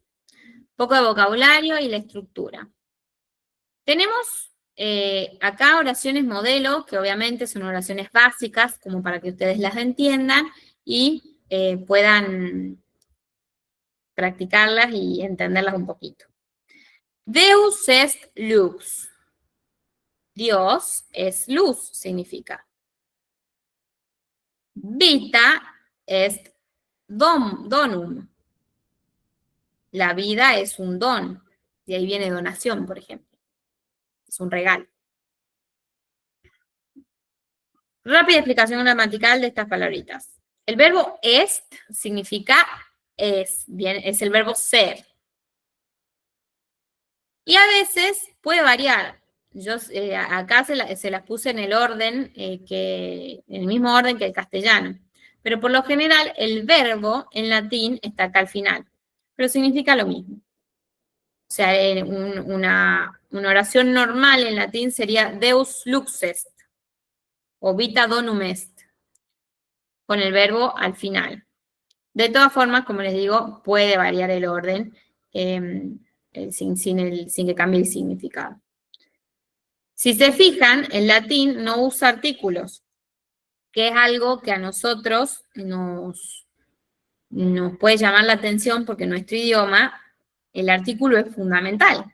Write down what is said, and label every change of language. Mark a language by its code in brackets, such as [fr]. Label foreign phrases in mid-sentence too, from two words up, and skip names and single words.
[es] Poco de vocabulario y la estructura. Tenemos acá oraciones modelo, que obviamente son oraciones básicas, como para que ustedes las entiendan y puedan practicarlas y entenderlas un poquito. [la] Deus est lux. [es] Dios es luz, significa. [la] Vita est donum. [es] La vida es un don. De ahí viene donación, por ejemplo. Es un regalo. Rápida explicación gramatical de estas palabritas. El verbo est significa es, bien, es el verbo ser. Y a veces puede variar. Yo acá se las puse en el orden, en el mismo orden que el castellano. Pero por lo general el verbo en latín está acá al final. Pero significa lo mismo. O sea, una oración normal en latín sería [la] Deus lux est [es] o [la] vita donum est, [es] con el verbo al final. De todas formas, como les digo, puede variar el orden sin que cambie el significado. Si se fijan, el latín no usa artículos, que es algo que a nosotros nos puede llamar la atención porque en nuestro idioma el artículo es fundamental.